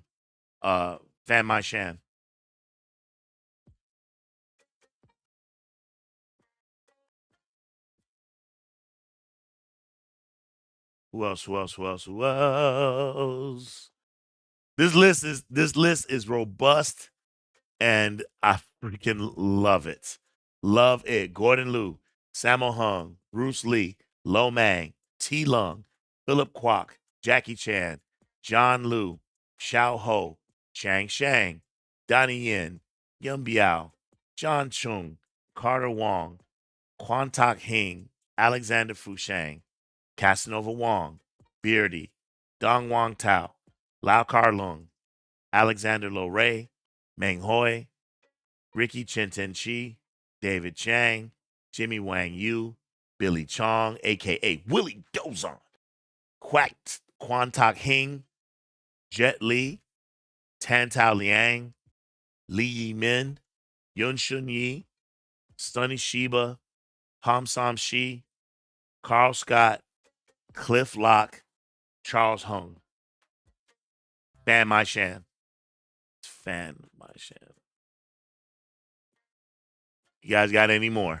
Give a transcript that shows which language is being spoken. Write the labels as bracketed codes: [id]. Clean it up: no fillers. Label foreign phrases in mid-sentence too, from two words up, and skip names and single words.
[en] Fan Mai Shan. Who else? Who else? Who else? Who else? This list is robust and I freaking love it. Love it. Gordon Liu, Sammo Hung, Bruce Lee, Lo Mang, T Lung, Philip Kwok, Jackie Chan, John Liu, Xiao Ho, Chang Shang, Donnie Yen, Yun Biao, John Chung, Carter Wong, Quan Tak Hing, Alexander Fushang, Casanova Wong, Beardy, Dong Wang Tao, Lau Kar Lung, Alexander Lo Ray, Meng Hoi, Ricky Chinten Chi, David Chang, Jimmy Wang Yu, Billy Chong, aka Willie Dozon, Quack Quan Tak Hing, Jet Li, Tan Tao Liang, Li Yi Min, Yun Shun Yi, Sunny Shiba, Pam Sam Shi, Carl Scott, Cliff Lock, Charles Hung, Fan Mai Shan. Fan Mai Shan. You guys got any more?